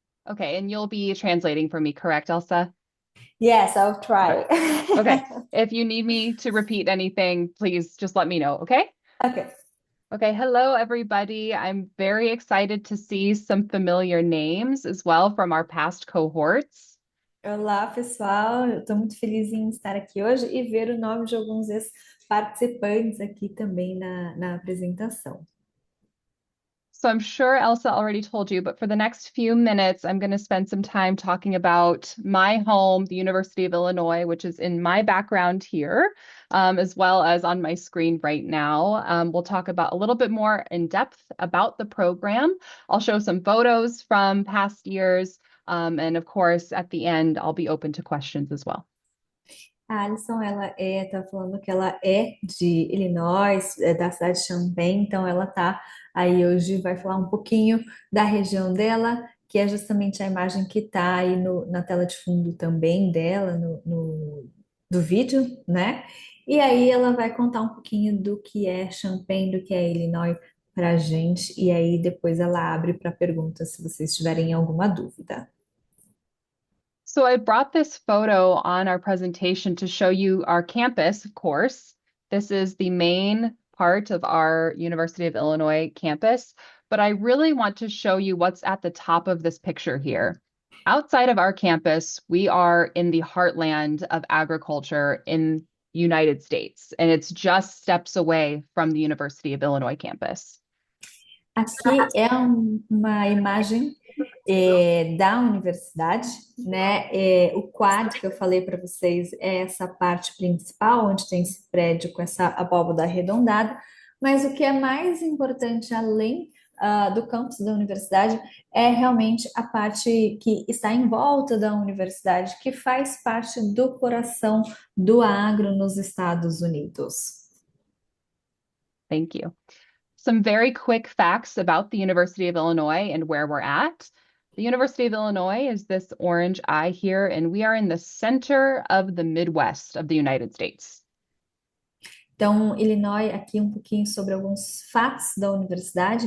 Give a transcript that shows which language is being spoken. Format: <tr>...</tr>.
<en>Okay, and you'll be translating for me, correct, Elsa? Yes, I'll try. Okay. If you need me to repeat anything, please just let me know, okay? Okay. Okay, hello everybody. I'm very excited to see some familiar names as well from our past cohorts.</en> <pt>Olá, pessoal. Eu estou muito feliz em estar aqui hoje e ver o nome de alguns ex-participantes aqui também na apresentação.</pt> <en>So I'm sure Elsa already told you, but for the next few minutes, I'm going to spend some time talking about my home, the University of Illinois, which is in my background here, as well as on my screen right now. We'll talk about a little bit more in depth about the program. I'll show some photos from past years. And of course, at the end, I'll be open to questions as well.</en> <pt>A Alison, tá falando que ela é de Illinois, da cidade de Champaign, então ela tá aí hoje, vai falar um pouquinho da região dela, que é justamente a imagem que tá aí na tela de fundo também dela, do vídeo, né? E aí ela vai contar um pouquinho do que é Champaign, do que é Illinois pra gente, e aí depois ela abre para perguntas se vocês tiverem alguma dúvida.</pt> <en>So I brought this photo on our presentation to show you our campus, of course. This is the main part of our University of Illinois campus, but I really want to show you what's at the top of this picture here. Outside of our campus, we are in the heartland of agriculture in United States, and it's just steps away from the University of Illinois campus.</en> <pt>Aqui é uma imagem da universidade, né? O quad que eu falei para vocês é essa parte principal, onde tem esse prédio com essa abóbada arredondada, mas o que é mais importante, além do campus da universidade, é realmente a parte que está em volta da universidade, que faz parte do coração do agro nos Estados Unidos.</pt> <en>Thank you. Some very quick facts about the University of Illinois and where we're at. The University of Illinois is this orange eye here, and we are in the center of the Midwest of the United States.</en> <pt>Então, Illinois, aqui um pouquinho sobre alguns fatos da universidade.</pt>